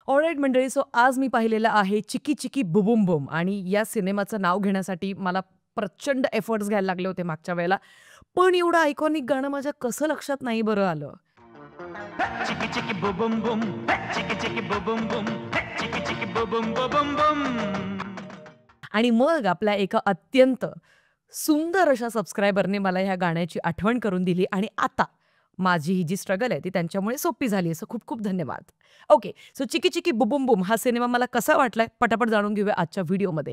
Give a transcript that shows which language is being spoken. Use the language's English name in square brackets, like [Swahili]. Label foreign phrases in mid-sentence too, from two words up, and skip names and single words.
[Marathi] ऑलराईट मंडळी, सो आज मी पाहिलेलं आहे चिकी चिकी बुबुम बुम आणि या सिनेमाचं नाव घेण्यासाठी मला प्रचंड एफर्ट्स घ्यायला लागले होते मागच्या वेळेला. पण एवढं आयकॉनिक गाणं माझ्या कसं लक्षात नाही बरं आलं. [English] Chicky chicky boom boom boom, chicky chicky boom boom boom, chicky chicky boom boom boom boom boom. [Marathi] आणि मग आपल्या एका अत्यंत सुंदर अशा सबस्क्रायबरने मला ह्या गाण्याची आठवण करून दिली आणि आता माझी ही जी स्ट्रगल आहे ती त्यांच्यामुळे सोपी झाली. असं खूप खूप धन्यवाद. [English] okay, so [Marathi] चिकी चिकी बुबुम बुम हा सिनेमा मला कसा वाटलाय पटापट जाणून घेऊया आजच्या व्हिडिओमध्ये.